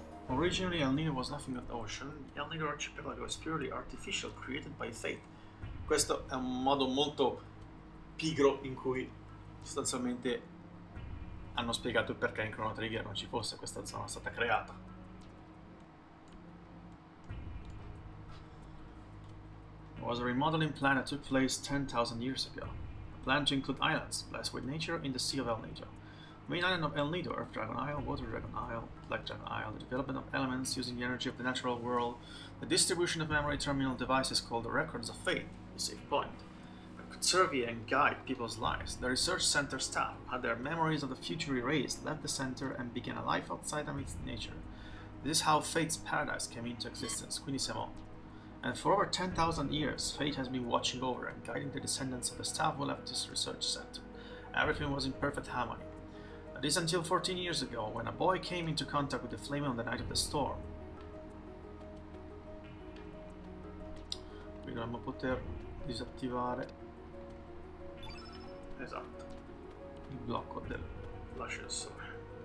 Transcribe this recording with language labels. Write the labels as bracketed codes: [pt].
[en] Originally, El Nido was nothing but ocean. El Nido archipelago is purely artificial, created by fate. [it] Questo è un modo molto pigro in cui sostanzialmente hanno spiegato il perché in Chrono Trigger non ci fosse questa zona stata creata. [en] It was a remodeling plan that took place 10,000 years ago. A plan to include islands, blessed with nature in the Sea of El Nido. Main island of El Nido, Earth Dragon Isle, Water Dragon Isle, Black Dragon Isle, the development of elements using the energy of the natural world, the distribution of memory terminal devices called the Records of Fate, the save point, that could survey and guide people's lives. The research center staff had their memories of the future erased, left the center, and began a life outside of its nature. This is how Fate's paradise came into existence, [it] quindi siamo. [en] And for over 10,000 years, Fate has been watching over and guiding the descendants of the staff who left this research center. Everything was in perfect harmony. That is until 14 years ago, when a boy came into contact with the flame on the night of the storm. [it] Qui dovremmo poter disattivare, esatto, il blocco dell'ascensore.